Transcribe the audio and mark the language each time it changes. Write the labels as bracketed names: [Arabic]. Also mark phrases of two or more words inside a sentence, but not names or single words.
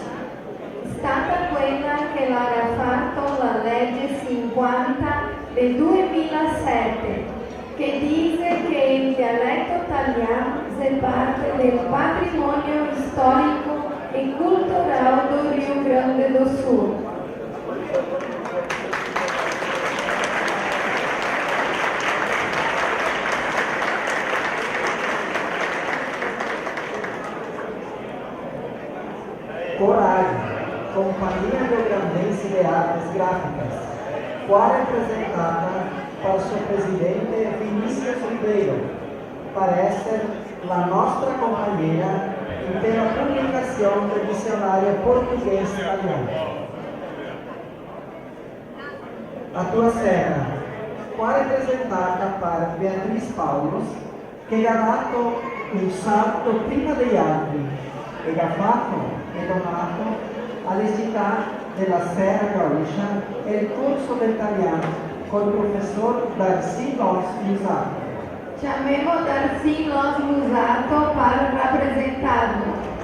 [Italian] Stata quella che l'ha fatto la legge 50 del 2007, che dice che il dialetto italiano è parte del patrimonio storico e culturale do Rio Grande do Sul. [Portuguese] Coragem, Companhia Rio-Grandense de Artes Gráficas, qua representada por seu presidente Vinícius Ribeiro, para ser a nossa companheira pela publicação do dicionário português-italiano. A tua serra, qua representada por Beatriz Paulos, [Italian] che ha dato un salto prima degli altri e ha fatto e donato alle città della Serra Gaúcha il corso d'italiano con il professor Darcy Los Musato. Chiamiamo Darcy Los Musato per rappresentarlo.